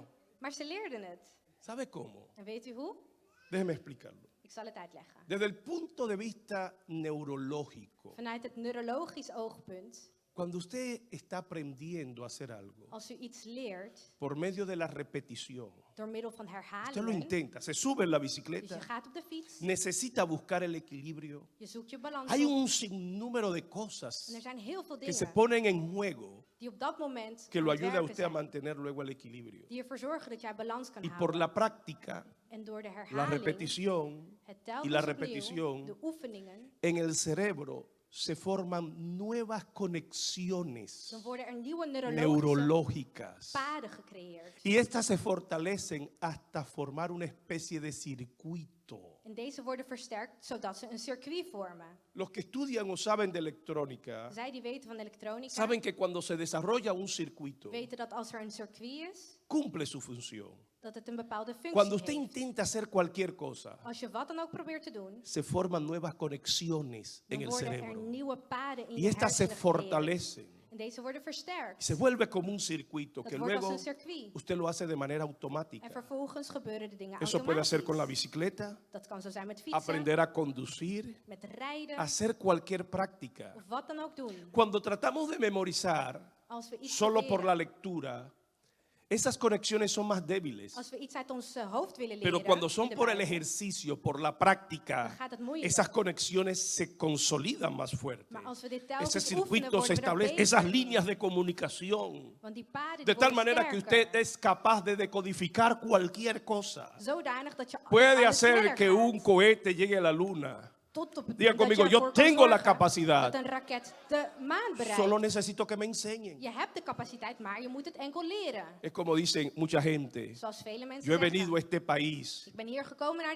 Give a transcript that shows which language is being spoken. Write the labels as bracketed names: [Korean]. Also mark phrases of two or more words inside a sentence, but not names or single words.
[Dutch] Maar ze leerden het. [Spanish] ¿Sabe cómo? [Dutch] En weet u hoe? [Spanish] Déjeme explicarlo. [Dutch] Ik zal het uitleggen. [Spanish] Desde el punto de vista neurológico, [Dutch] Vanuit het neurologisch oogpunt, [Spanish] cuando usted está aprendiendo a hacer algo [Dutch] als u iets leert [Spanish] por medio de la repetición, [Dutch] door middel van [Spanish] usted lo [Dutch] herhalingen, [Spanish] intenta, se sube en la [Dutch] dus je [Spanish] bicicleta, [Dutch] gaat op de fiets, [Spanish] necesita buscar el equilibrio. [Dutch] je zoekt je balans [Spanish] Hay [Dutch] op, [Spanish] un sinnúmero de [Dutch] en [Spanish] cosas [Dutch] er zijn heel veel [Spanish] que se [Dutch] dingen [Spanish] ponen en juego [Dutch] die op dat moment [Spanish] que [Dutch] aan [Spanish] lo [Dutch] het [Spanish] ayuda a [Dutch] werken [Spanish] usted a [Dutch] zijn, [Spanish] mantener luego el equilibrio. [Dutch] die ervoor zorgen dat jij balans kan [Spanish] Y por [Dutch] houden. [Spanish] la práctica, [Dutch] En door de [Spanish] la [Dutch] herhaling, [Spanish] repetición [Dutch] het [Spanish] y [Dutch] telkens [Spanish] la [Dutch] opnieuw, [Spanish] repetición, [Dutch] de oefeningen, [Spanish] en el cerebro se forman nuevas conexiones [Dutch] dan worden er nieuwe neurologische [Spanish] neurológicas. [Dutch] paden gecreëerd. [Spanish] Y estas se fortalecen hasta formar una especie de circuito. [Dutch] En deze worden versterkt zodat ze een circuit vormen. [Spanish] Los que estudian o saben de electrónica [Dutch] Zij die weten van elektronica, [Spanish] saben que cuando se desarrolla un circuito, [Dutch] weten dat als er een circuit is, [Spanish] cumple su función. [Dutch] dat het een bepaalde functie [Spanish] Cuando usted [Dutch] heeft. [Spanish] intenta hacer cualquier cosa, [Dutch] Als je wat dan ook probeert te doen, [Spanish] se forman nuevas conexiones en [Dutch] dan [Spanish] el [Dutch] worden er [Spanish] cerebro. [Dutch] nieuwe paden in [Spanish] Y [Dutch] je [Spanish] estas se [Dutch] hersenen gecreëerd. [Spanish] fortalecen. [Dutch] En deze worden versterkt. [Spanish] Se vuelve como un circuito [Dutch] Het [Spanish] que [Dutch] wordt als [Spanish] luego [Dutch] een circuit. [Spanish] usted lo hace de manera [Dutch] En [Spanish] automática. [Dutch] vervolgens gebeuren de dingen [Spanish] Eso puede hacer con la [Dutch] automatisch. [Spanish] bicicleta, [Dutch] Dat kan zo zijn met fietsen, [Spanish] aprender a conducir, [Dutch] met rijden, [Spanish] hacer cualquier práctica. [Dutch] of wat dan ook doen. [Spanish] Cuando tratamos de memorizar [Dutch] Als we iets [Spanish] solo por la [Dutch] leren, [Spanish] lectura, esas conexiones son más débiles. [Dutch] als we iets uit ons hoofd willen [Spanish] Pero [Dutch] leren, [Spanish] cuando [Dutch] in [Spanish] son [Dutch] de [Spanish] por el [Dutch] Bijbel, [Spanish] ejercicio, por la [Dutch] dan [Spanish] práctica, [Dutch] gaat het moeilijk. [Spanish] esas conexiones se consolidan más fuerte. [Dutch] Maar als we dit [Spanish] Ese [Dutch] telkens oefenen, [Spanish] circuito se [Dutch] worden we er [Spanish] establece, [Dutch] beter [Spanish] esas [Dutch] in. [Spanish] líneas de comunicación, [Dutch] Want die paden [Spanish] de [Dutch] die [Spanish] tal [Dutch] worden [Spanish] manera que [Dutch] sterker. [Spanish] usted es capaz de decodificar cualquier cosa. [Dutch] Zodanig dat je [Spanish] Puede [Dutch] alles [Spanish] hacer [Dutch] sneller [Spanish] que [Dutch] gaat. [Spanish] un cohete llegue a la luna. [Dutch] Tot op het [Spanish] Diga [Dutch] punt dat [Spanish] conmigo, [Dutch] je [Spanish] yo [Dutch] ervoor kan [Spanish] tengo la [Dutch] zorgen [Spanish] capacidad. [Dutch] dat een raket de maan bereikt. [Spanish] Solo necesito que me enseñen. [Dutch] Je hebt de capaciteit, maar je moet het enkel leren. [Spanish] Es como dicen mucha gente, [Dutch] Zoals vele mensen [Spanish] yo he [Dutch] zeggen. [Spanish] venido a este país, [Dutch] Ik ben hier gekomen naar dit